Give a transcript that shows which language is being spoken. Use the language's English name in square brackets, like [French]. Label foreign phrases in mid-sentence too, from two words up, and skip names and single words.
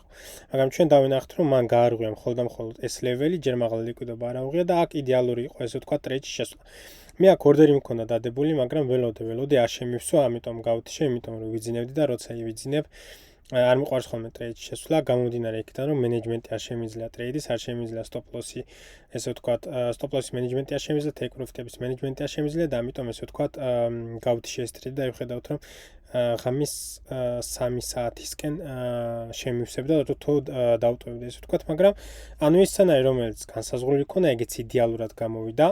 [Georgian] მაგრამ ჩვენ დავინახეთ, რომ მან გაარღვია მხოლოდ და მხოლოდ ეს ლეველი, ჯერ მაღლა ლიკვიდობა არ აუღია და აქ იდეალური იყო ესე ვთქვათ ტრეიდში შესვლა. მე აქ ორდერი მქონდა დადებული, მაგრამ ველოდე არ შემივსვა, ამიტომ გავთიშე, იმიტომ რომ ვიძინებდი და როცა ვიძინებ, არ მიყვარს ხოლმე ტრეიდში შესვლა, გამომდინარე იქიდან, რომ მენეჯმენტი არ შემიძლია ტრეიდის, არ შემიძლია [English] stop loss- [Georgian] ი, ესე ვთქვათ, [English] stop loss- [Georgian] ის მენეჯმენტი არ შემიძლია, [English] take profit- [Georgian] ების მენეჯმენტი არ შემიძლია და ამიტომ ესე ვთქვათ, გავთიშე ეს ტრეიდი და ვხედავთ, რომ ღამის 3 საათისკენ შემივსებდა და თუ დავტოვებდი ესე ვთქვათ, მაგრამ ანუ ის სცენარი, რომელიც განსაზღვრული ქონა, ეგეც იდეალურად გამოვიდა.